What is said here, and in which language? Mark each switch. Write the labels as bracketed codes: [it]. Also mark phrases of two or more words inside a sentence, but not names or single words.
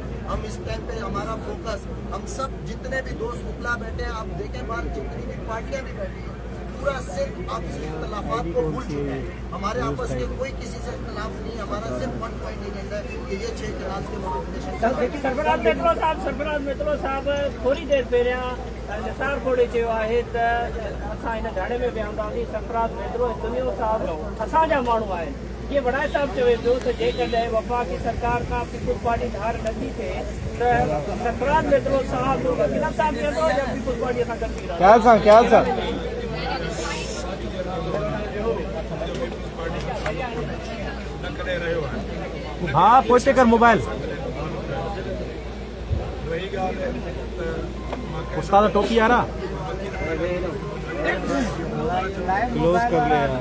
[ur] ہم اس ٹائم پہ ہمارا فوکس، ہم سب جتنے بھی دوست مکلا بیٹھے ہیں، آپ دیکھیں باہر جتنی بھی پارٹیاں بھی بیٹھی ہیں، پورا صرف آپسی اختلافات کو بھول چکا ہے. ہمارے آپس کے کوئی کسی سے اختلاف نہیں، ہمارا صرف [en] one point agenda [ur] ہے کہ یہ 6 کنال کے موڈیفیکیشن. [sd] सरफराज मेट्रो साहब थोड़ी देर पहिरियां निसार खोड़े चयो आहे त असां हिन धरणे में विहंदासीं। सरफराज मेट्रो दुनिया साहब असांजा माण्हू आहिनि। ये बड़ा साहब चवे पियो त जेकॾहिं वफ़ाक़ी सरकार खां पीपुल्स पार्टी धार नथी थिए त सरफराज मेट्रो साहब वकील साहब चवंदो या पीपुल्स पार्टी सां गॾु रहंदो। [ur] کیا سر ہاں پوتے کر موبائل استاد ٹوپی آ رہا کلوز کر لے یار.